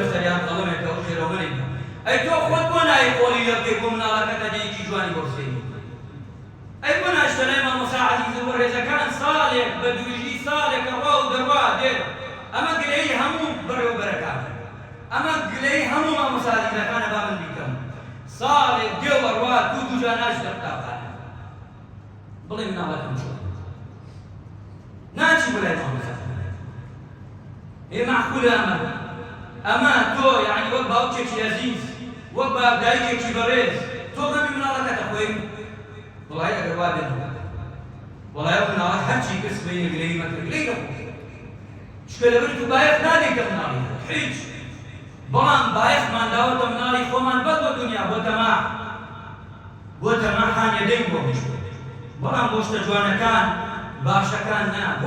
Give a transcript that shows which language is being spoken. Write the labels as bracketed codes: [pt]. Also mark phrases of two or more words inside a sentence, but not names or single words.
[ckb] دەفتەریان قەڵەمێکە و خێرەوەری ئەی تۆ خۆت بۆ نایی قۆڵی لێ بکەی بۆ مناڵەکەت هەدیەیەکی جوانی بۆ بسێنی ئەی بۆ ناشتەنای مامۆستا عەزیز و ڕێزەکان ساڵێک بە دوژی ساڵێکە ڕوا و دەڕوا دێت ئەمە گلەی هەموو بەڕێوەبەرەکان ئەمە گلەی هەموو مامۆستا عەزیزەکانە با من بیکەم ساڵێک دێوە ڕوا دوو جار ناچێتە قوتابخانە بڵێ مناڵەکەم چۆن ناچی بۆ لای مامۆستا [ar] هي معقولة [ckb] أما تو يعني وەک باوکێکی عەزیز وەک دایکێکی بەڕێز تۆ غەمی مناڵەکەت ئەخۆی وڵای ئەگەر وا بێت وڵای ئەو مناڵە هەرچی کەس بەینە گلەی مەکرد گلەی نەخۆ چکە لەبەر تو بایەخ نادەیتە مناڵی هیچ بەڵام بایەخمان داوەتە مناڵی خۆمان بەس بۆ دنیا بۆ تەماحان یەدەین بۆ هیچ بەڵام بۆ شتە جوانەکان باشەکان نا بۆ